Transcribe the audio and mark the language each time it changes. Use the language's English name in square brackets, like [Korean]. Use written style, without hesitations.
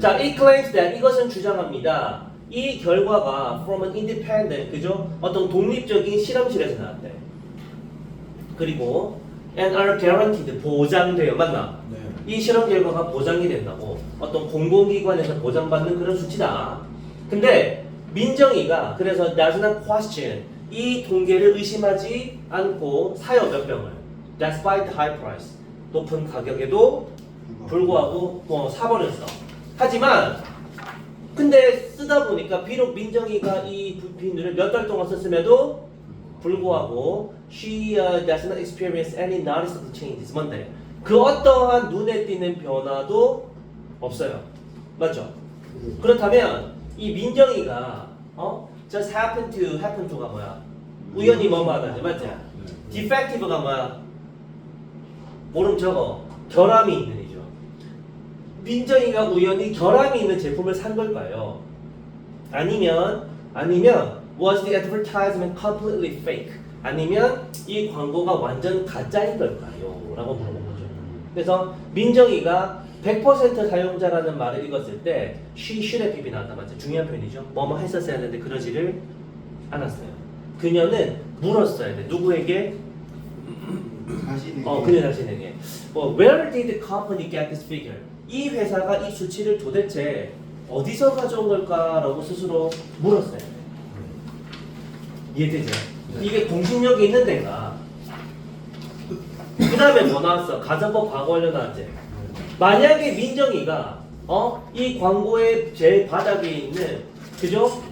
[Korean] 자, [English] it claims that [Korean] 이것은 주장합니다. 이 결과가 [English] from an independent, [Korean] 그죠? 어떤 독립적인 실험실에서 나왔대. 그리고 [English] and are guaranteed, [Korean] 보장돼요. 맞나? 네. 이 실험 결과가 보장이 된다고. 어떤 공공기관에서 보장받는 그런 수치다. 근데 민정이가 그래서 [English] does not question, [Korean] 이 통계를 의심하지 않고 사요 몇 병을. [English] Despite the high price, [Korean] 높은 가격에도 불구하고 사버렸어. 하지만 근데 쓰다 보니까 비록 민정이가 이 비누를 몇 달 동안 썼음에도 불구하고 [English] she does not experience any noticeable changes. [Korean] 뭔데? 그 어떠한 눈에 띄는 변화도 없어요. 맞죠? 그렇다면 이 민정이가 [English] just happen to [Korean] 가 뭐야? 우연히 뭐뭐하다지, 맞지? defective가 뭐야? 모름 저거 결함이 있는 이죠. 민정이가 우연히 결함이 있는 제품을 산 걸까요? 아니면 [English] was the advertisement completely fake? [Korean] 아니면 이 광고가 완전 가짜인 걸까요? 라고 물어본 거죠. 그래서 민정이가 100% 사용자라는 말을 읽었을 때 [English] she should have been [Korean] 나왔다. 맞죠? 중요한 표현이죠. 뭐뭐 했었어야 하는데 그러지를 않았어요. 그녀는 물었어야 돼. 누구에게? 그녀 자신에게. [English] Where did the company get this figure? [Korean] 이 회사가 이 수치를 도대체 어디서 가져온 걸까라고 스스로 물었어요. 이해되죠? 이게 공신력이 있는 데가. 그 다음에 뭐 나왔어? 가정법 과거 관련 나왔지? 만약에 민정이가 이 광고의 제일 바닥에 있는 그죠?